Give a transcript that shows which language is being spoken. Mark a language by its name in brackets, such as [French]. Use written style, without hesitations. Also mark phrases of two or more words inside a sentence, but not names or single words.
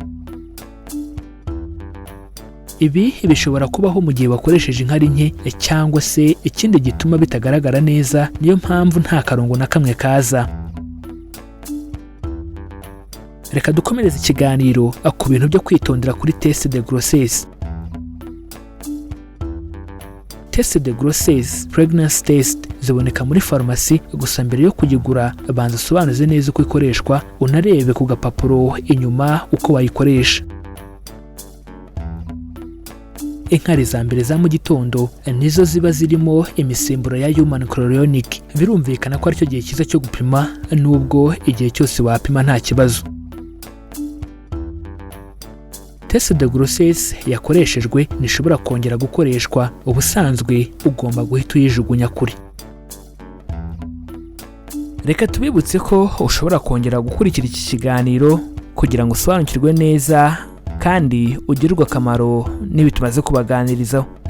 [Kinyarwanda] Ibi bishobora kubaho mu gihe wakoresheje inkari nke cyangwa se ikindi gituma bitagaragara neza, niyo mpamvu nta karongo na kamwe kaza. Reka dukomereze ikiganiro ku bintu byo kwitondera kuri [French] test de grossesse. Test de grossesse [English] pregnancy test [Kinyarwanda] ziboneka muri farumasi, gusa mbere yo kuyigura banza usobanuze neza uko ikoreshwa, unarebe ku gapapuro inyuma uko wayikoresha. Inkari za mbere za mu gitondo nizo ziba zirimo imisemburo ya [English] human chorionic. [Kinyarwanda] Birumvikana ko aricyo gihe cyiza cyo gupima, nubwo igihe cyose wapima nta kibazo. [French] Test de grossesse [Kinyarwanda] yakoreshejwe nishobora kongera gukoreshwa, ubusanzwe ugomba guhita uyijugunya kure. Reka tubibutse ko ushobora kongera gukurikira iki kiganiro kugira ngo usobanukirwe neza kandi ugirirwe akamaro n'ibi tumaze kubaganirizaho.